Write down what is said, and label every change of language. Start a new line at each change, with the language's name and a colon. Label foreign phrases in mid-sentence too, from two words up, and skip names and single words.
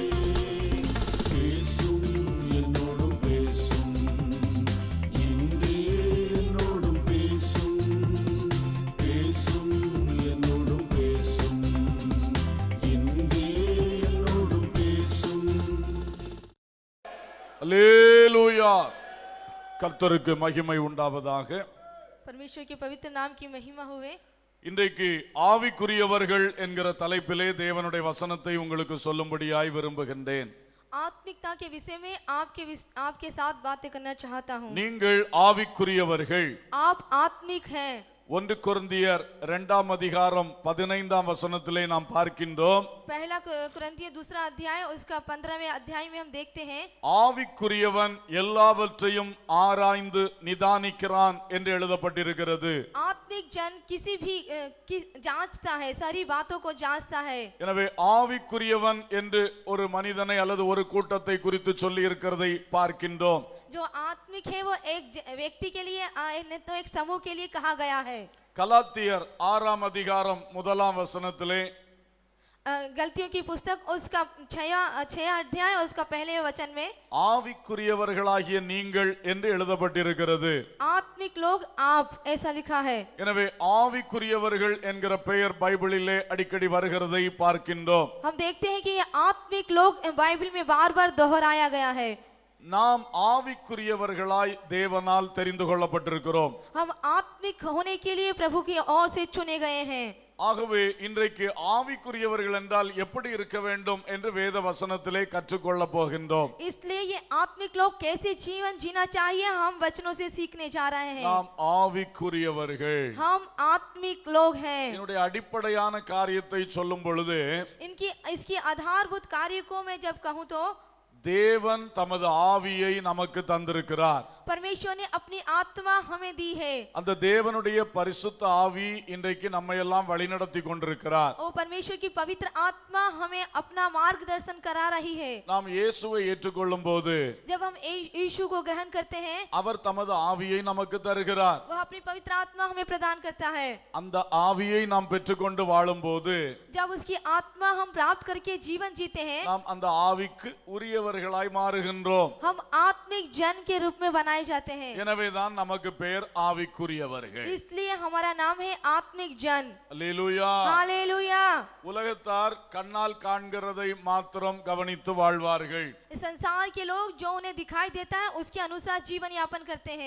Tamil: பேசும் என்னோடும் பேசும், இன்றே என்னோடும் பேசும், பேசும் என்னோடும் பேசும், இன்றே என்னோடும் பேசும். அல்லேலூயா. கர்த்தருக்கு மகிமை உண்டாவதாக.
Hindi: परमेश्वर के पवित्र नाम की महिमा हुए।
Tamil: இன்றைக்கு ஆவிக்குரியவர்கள் என்கிற தலைப்பிலே தேவனுடைய வசனத்தை உங்களுக்கு சொல்லும்படியாய் விரும்புகின்றேன்.
Hindi: आत्मिकता के विषय में आपके साथ बातें करना चाहता हूँ।
Tamil: நீங்கள் ஆவிக்குரியவர்கள்.
Hindi: आप आत्मिक हैं।
Tamil: 1 கொரிந்தியர் 2ஆம் அதிகாரம் 15ஆம் வசனத்திலே நாம் பார்க்கின்றோம்.
Hindi: पहला कुरिन्थियों 2 अध्याय उसका 15वें अध्याय में हम देखते हैं,
Tamil: ஆவிக்குரியவன் எல்லாவற்றையும் ஆராய்ந்து நிதானிக்கிறான் என்று எழுதப்பட்டிருக்கிறது.
Hindi: आत्मिक जन किसी भी जांचता है, सारी बातों को जांचता है।
Tamil: எனவே ஆவிக்குரியவன் என்று ஒரு மனிதனை அல்லது ஒரு கூட்டத்தை குறித்து சொல்லி இருக்கிறதை பார்க்கின்றோம்.
Hindi: जो आत्मिक है वो एक व्यक्ति के लिए तो एक समूह के लिए कहा गया है।
Tamil: கலாத்தியர் 6ஆம் அதிகாரம் 1ஆம் வசனத்திலே
Hindi: गलतियों की पुस्तक उसका 6 अध्याय उसका पहले वचन में
Tamil: ஆவிக்குரியவர்களாகிய நீங்கள் என்று எழுதப்பட்டிருக்கிறது.
Hindi: आत्मिक लोग आप ऐसा लिखा है।
Tamil: எனவே ஆவிக்குரியவர்கள் என்கிற பெயர் பைபிளிலே அடிக்கடி வருகிறதை பார்க்கின்றோம்.
Hindi: हम देखते हैं कि ये आत्मिक लोग बाइबल में बार-बार दोहराया गया है।
Tamil: நாம் ஆவிக்குரியவர்களாய் தேவனால் தெரிந்து கொள்ளப்பட்டிருக்கிறோம்.
Hindi: हम आत्मिक होने के लिए प्रभु की ओर से चुने गए हैं।
Tamil: ஆகவே இன்றைக்கு ஆவிக்குரியவர்கள் என்றால் எப்படி இருக்க வேண்டும் என்று வேத வசனத்திலே கற்றுக்கொள்ள போகின்றோம்.
Hindi: इसलिए ये आत्मिक लोग कैसे जीवन जीना चाहिए हम वचनों से सीखने जा रहे हैं।
Tamil: நாம் ஆவிக்குரியவர்கள்.
Hindi: हम आत्मिक लोग हैं।
Tamil: என்னுடைய அடிப்படையான காரியத்தை சொல்லும் பொழுது
Hindi: इसकी आधारभूत कार्य को मैं जब कहूँ तो
Tamil: தேவன் தமது ஆவியை நமக்கு தந்திருக்கிறார்.
Hindi: परमेश्वर ने अपनी आत्मा हमें दी है।
Tamil: அந்த தேவனுடைய பரிசுத்த ஆவி இன்றைக்கு நம்மை எல்லாம் வழிநடத்தி கொண்டிருக்கிறார்.
Hindi: ओ परमेश्वर की पवित्र आत्मा हमें अपना मार्गदर्शन करा रही है।
Tamil: நாம் இயேசுவை ஏற்றுக்கொள்ளும் போது
Hindi: जब हम यीशु को ग्रहण करते हैं
Tamil: அவர் தமது ஆவியை நமக்கு தருகிறார்.
Hindi: वह अपनी पवित्र आत्मा हमें प्रदान करता है।
Tamil: அந்த ஆவியை நாம் பெற்றுக்கொண்டு வாழும்போது
Hindi: जब उसकी आत्मा हम प्राप्त करके जीवन जीते हैं
Tamil: நாம் அந்த ஆவிக்கு உரியவர்களாய் மாறுகின்றோம்.
Hindi: हम आत्मिक जन के रूप में बनाए जाते हैं।
Tamil: எனவேதான் நமக்கு பெயர் ஆவிக்குரியவர்கள்.
Hindi: इसलिए हमारा नाम है आत्मिक जन।
Tamil: அல்லேலூயா.
Hindi: हालेलुया।
Tamil: உலகத்தார் கண்ணால் காண்கிறதை மாத்திரம் கவனித்து வாழ்வார்கள்.
Hindi: इस संसार के लोग जो उन्हें दिखाई देता है उसके अनुसार जीवन यापन करते हैं।